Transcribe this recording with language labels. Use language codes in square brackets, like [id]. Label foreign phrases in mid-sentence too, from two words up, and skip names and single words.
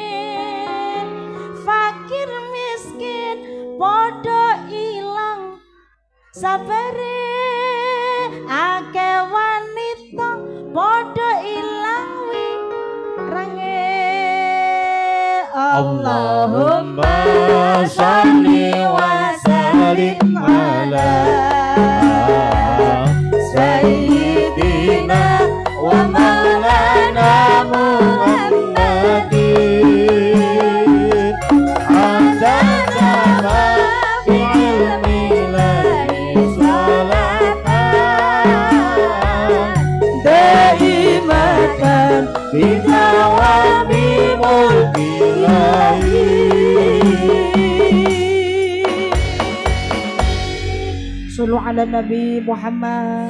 [jv] Fakir miskin padha ilang sabare. Akeh wanita padha ilang wirange. [ar] اللهم صل وسلم على سيدنا ومولانا محمد عدد ما في علم الله صلاة دائمة بدوام ملك الله. صلوا على النبي محمد.